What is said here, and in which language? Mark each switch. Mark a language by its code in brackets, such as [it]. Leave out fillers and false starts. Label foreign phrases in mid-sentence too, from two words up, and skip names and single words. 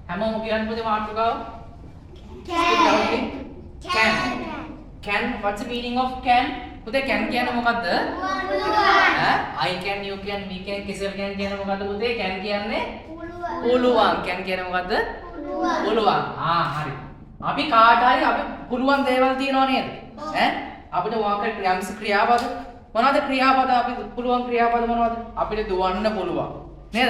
[si] හැමෝම කියන්න පුතේ මාතෘකාව. [en] Can. What's the meaning of can? [si] පුතේ can කියන්නේ මොකද්ද? [en] I can, you can, we can, [si] කිසිම can කියන්නේ මොකද්ද පුතේ? can කියන්නේ පුළුවන්. can කියන්නේ මොකද්ද? පුළුවන්. හරි. අපි කාට හරි අපි පුළුවන් දේවල් තියනවා නේද? අපිට මොකක්ද ක්‍රියාපද? මොනවද ක්‍රියාපද? අපි පුළුවන් ක්‍රියාපද මොනවද? අපිට දුවන්න පුළුවන්. නේද?